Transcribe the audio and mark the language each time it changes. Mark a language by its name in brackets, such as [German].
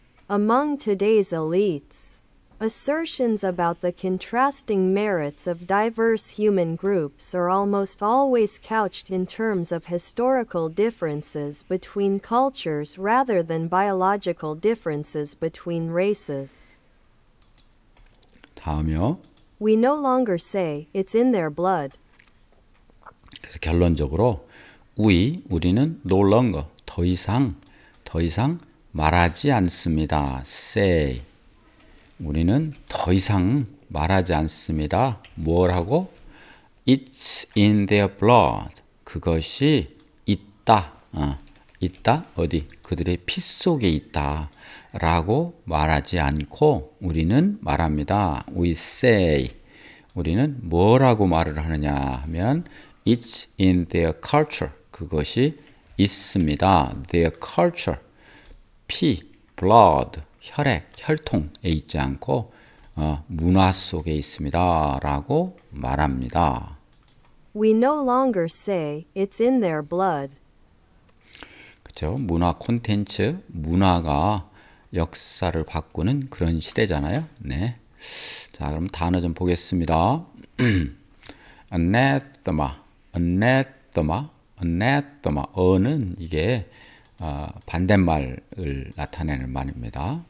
[English] Among today's elites, assertions about the contrasting merits of diverse human groups are almost always couched in terms of historical differences between cultures rather than biological differences between races. [Korean] 다음이요. [English] We no longer say it's in their blood. [Korean] 그래서 결론적으로 우리는 [English] no longer [Korean] 더 이상 말하지 않습니다. say 우리는 더 이상 말하지 않습니다. 뭐라고? [English] It's in their blood. [Korean] 그것이 있다. 있다? 어디? 그들의 피 속에 있다. 라고 말하지 않고 우리는 말합니다. [English] We say. [Korean] 우리는 뭐라고 말을 하느냐 하면 [English] It's in their culture. [Korean] 그것이 있습니다. [English] Their culture. [Korean] 피, blood, 혈액, 혈통에 있지 않고 문화 속에 있습니다. 라고 말합니다. [English] We no longer say it's in their blood. [Korean] 그렇죠? 문화 콘텐츠, 문화가 역사를 바꾸는 그런 시대잖아요. 네. 자, 그럼 단어 좀 보겠습니다. [English] anathema, anathema, anathema. [Korean] 어는 이게 반대말을 나타내는 말입니다.